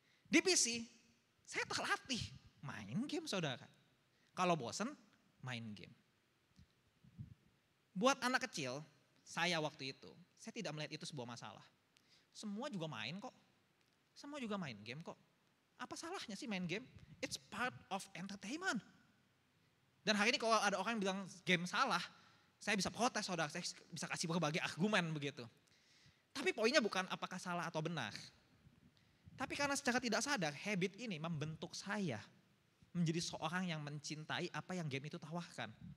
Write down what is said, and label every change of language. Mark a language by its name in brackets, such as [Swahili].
[Indonesian] Di PC, saya terlatih main game, saudara. Kalau bosen, main game. Buat anak kecil, saya waktu itu, saya tidak melihat itu sebuah masalah. Semua juga main kok. Semua juga main game kok. Apa salahnya sih main game? [English] It's part of entertainment. [Indonesian] Dan hari ini kalau ada orang yang bilang game salah, saya bisa protes, saudara. Saya bisa kasih berbagai argumen begitu. Tapi poinnya bukan apakah salah atau benar. Tapi karena secara tidak sadar, habit ini membentuk saya menjadi seorang yang mencintai apa yang game itu tawarkan.